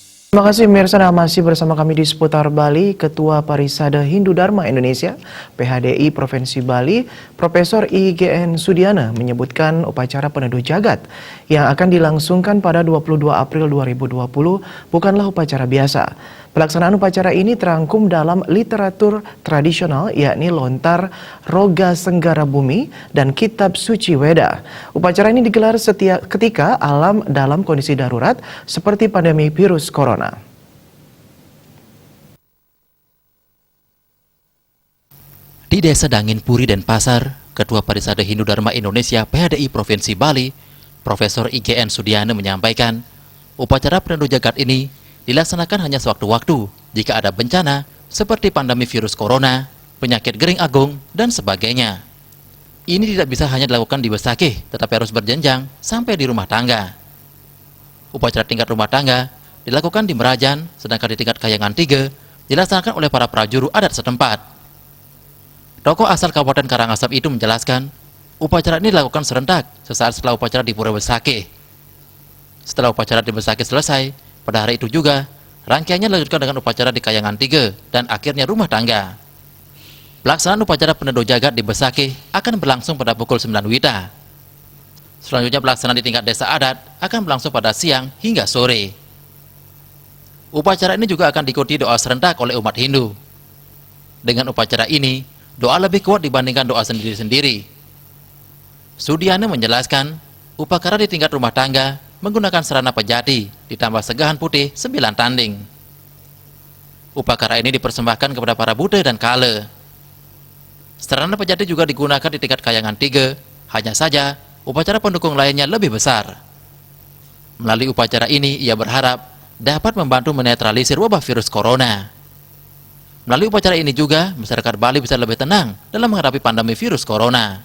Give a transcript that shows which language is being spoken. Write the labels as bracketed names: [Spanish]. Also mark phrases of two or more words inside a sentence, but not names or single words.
[Indonesian] Terima kasih pemirsa, masih bersama kami di Seputar Bali. Ketua Parisade Hindu Dharma Indonesia (PHDI) Provinsi Bali, Profesor IGN Sudiana menyebutkan upacara peneduh jagat yang akan dilangsungkan pada 22 April 2020 bukanlah upacara biasa. Pelaksanaan upacara ini terangkum dalam literatur tradisional yakni Lontar Roga Senggara Bumi dan Kitab Suci Weda. Upacara ini digelar ketika alam dalam kondisi darurat seperti pandemi virus corona. Di Desa Dangin Puri dan Pasar, Ketua Parisade Hindu Dharma Indonesia (PHDI) Provinsi Bali, Profesor IGN Sudiana menyampaikan, upacara peneduh jagat ini dilaksanakan hanya sewaktu-waktu jika ada bencana seperti pandemi virus corona, penyakit gering agung, dan sebagainya. Ini tidak bisa hanya dilakukan di Besakih, tetapi harus berjenjang sampai di rumah tangga. Upacara tingkat rumah tangga dilakukan di Merajan, sedangkan di tingkat Kayangan 3 dilaksanakan oleh para prajuru adat setempat. Tokoh asal Kabupaten Karangasem itu menjelaskan, upacara ini dilakukan serentak sesaat setelah upacara di Pura Besakih. Setelah upacara di Besakih selesai, pada hari itu juga, rangkaiannya dilanjutkan dengan upacara di Kayangan 3 dan akhirnya rumah tangga. Pelaksanaan upacara peneduh jagat di Besakih akan berlangsung pada pukul 9 WITA. Selanjutnya pelaksanaan di tingkat desa adat akan berlangsung pada siang hingga sore. Upacara ini juga akan diikuti doa serentak oleh umat Hindu. Dengan upacara ini, doa lebih kuat dibandingkan doa sendiri-sendiri. Sudiana menjelaskan, upacara di tingkat rumah tangga menggunakan serana pejati ditambah segahan putih 9 tanding. Upacara ini dipersembahkan kepada para Buddha dan Kala. Serana pejati juga digunakan di tingkat Kayangan 3, hanya saja upacara pendukung lainnya lebih besar. Melalui upacara ini, ia berharap dapat membantu menetralisir wabah virus corona. Melalui upacara ini juga, masyarakat Bali bisa lebih tenang dalam menghadapi pandemi virus corona.